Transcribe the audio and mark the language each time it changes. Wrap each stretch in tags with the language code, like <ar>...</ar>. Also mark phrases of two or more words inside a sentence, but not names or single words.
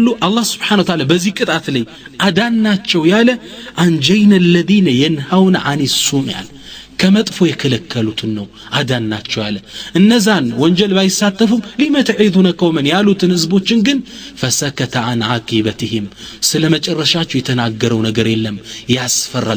<am>አላህ</am> <ar>سبحانه وتعالى</ar> <am>በዚህ ቅጣት ላይ አዳናቸው ያለ አንጀይነ</am> <ar>الذين ينهون عن السوء</ar> <am>ያለ ከመጥፎ የከለከሉትን ነው አዳናቸው ያለ። እነዛን ወንጀል ባይሳተፉም</am> <ar>لم تعظون قوما</ar> <am>ያሉትን ህዝቦችን ግን</am> <ar>فسكت عن عاقبتهم</ar> <am>ስለመጨረሻቸው የተናገረው ነገር የለም። ያስፈራል።</am>